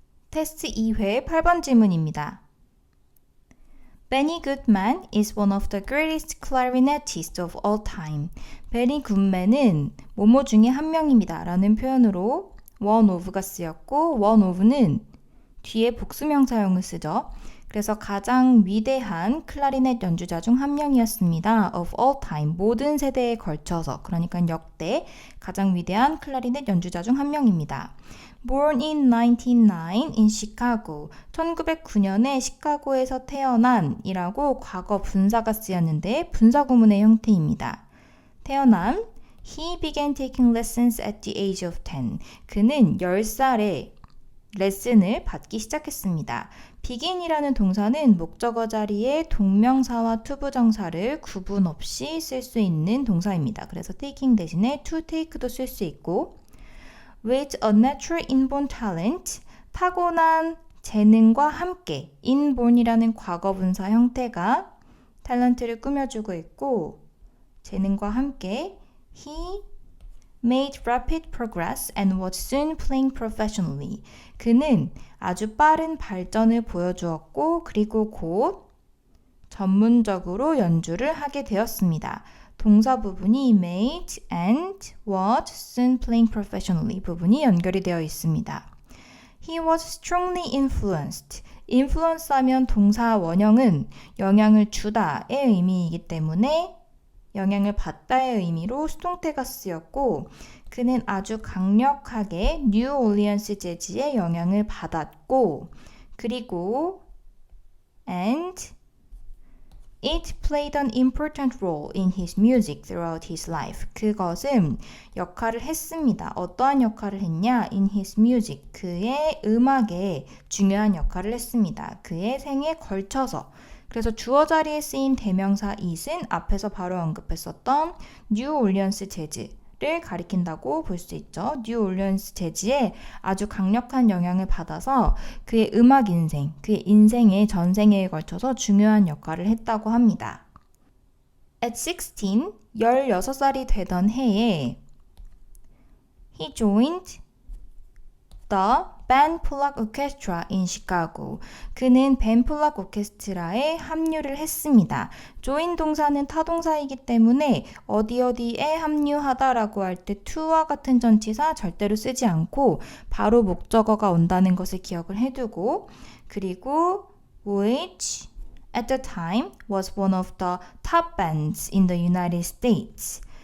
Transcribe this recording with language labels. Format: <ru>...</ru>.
<ko>테스트 2회 8번 질문입니다.</ko> <en>Benny Goodman is one of the greatest clarinetists of all time.</en> <ko>베니 굿맨은 뭐뭐 중에 한 명입니다. 라는 표현으로 one of가 쓰였고 one of는 뒤에 복수명사형을 쓰죠. 그래서 가장 위대한 클라리넷 연주자 중 한 명이었습니다.</ko> <en>of all time,</en> <ko>모든 세대에 걸쳐서, 그러니까 역대 가장 위대한 클라리넷 연주자 중 한 명입니다.</ko> <en>Born in 1909 in Chicago,</en> <ko>1909년에 시카고에서 태어난 이라고 과거 분사가 쓰였는데 분사구문의 형태입니다. 태어남,</ko> <en>He began taking lessons at the age of 10.</en> <ko>그는 10살에 레슨을 받기 시작했습니다. begin이라는 동사는 목적어 자리에 동명사와 투부정사를 구분 없이 쓸 수 있는 동사입니다. 그래서 taking 대신에 to take도 쓸 수 있고</ko> <en>with a natural inborn talent,</en> <ko>타고난 재능과 함께 inborn이라는 과거분사 형태가 탤런트를 꾸며주고 있고 재능과 함께</ko> <en>he made rapid progress and was soon playing professionally.</en> <ko>그는 아주 빠른 발전을 보여주었고 그리고 곧 전문적으로 연주를 하게 되었습니다. 동사 부분이</ko> <en>made and was soon playing professionally</en> <ko>부분이 연결이 되어 있습니다.</ko> <en>He was strongly influenced.</en> <ko>influence 하면 동사 원형은 영향을 주다의 의미이기 때문에 영향을 받다의 의미로 수동태가 쓰였고 그는 아주 강력하게 뉴 올리언스 재즈의 영향을 받았고 그리고</ko> <en>and it played an important role in his music throughout his life.</en> <ko>그것은 역할을 했습니다. 어떠한 역할을 했냐?</ko> <en>in his music.</en> <ko>그의 음악에 중요한 역할을 했습니다. 그의 생에 걸쳐서. 그래서 주어 자리에 쓰인 대명사 it은 앞에서 바로 언급했었던 뉴 올리언스 재즈를 가리킨다고 볼 수 있죠. 뉴 올리언스 재즈에 아주 강력한 영향을 받아서 그의 음악 인생, 그의 인생의 전생에 걸쳐서 중요한 역할을 했다고 합니다.</ko> <en>At 16,</en> <ko>16살이 되던 해에</ko> <en>he joined the Ben Pollack Orchestra in Chicago.</en> <ko>그는 벤 폴락 오케스트라에 합류를 했습니다. join 동사는 타동사이기 때문에 어디에 합류하다라고 할 때 to와 같은 전치사 절대로 쓰지 않고 바로 목적어가 온다는 것을 기억을 해두고 그리고</ko> <en>which at the time was one of the top bands in the United States.</en>